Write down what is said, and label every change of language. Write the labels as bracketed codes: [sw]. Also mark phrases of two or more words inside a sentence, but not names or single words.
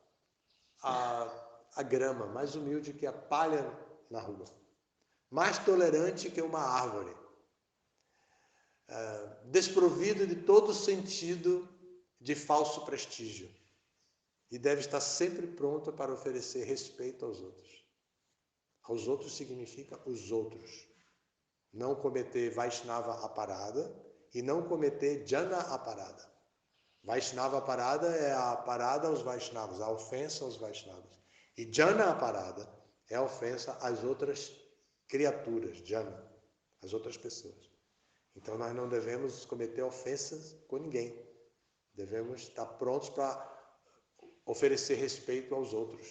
[pt] grama, mais humilde que a palha na rua, mais tolerante que uma árvore, desprovido de todo sentido de falso prestígio, e deve estar sempre pronta para oferecer respeito aos outros. Aos outros significa os outros. Não cometer [sa] Vaishnava aparada [pt] e não cometer [sa] Jana aparada. Vaishnava aparada [pt] é a parada aos Vaishnavas, a ofensa aos Vaishnavas. E [sa] Jana aparada [pt] é a ofensa às outras criaturas, Jana, às outras pessoas. Então nós não devemos cometer ofensas com ninguém. Devemos estar prontos para oferecer respeito aos outros.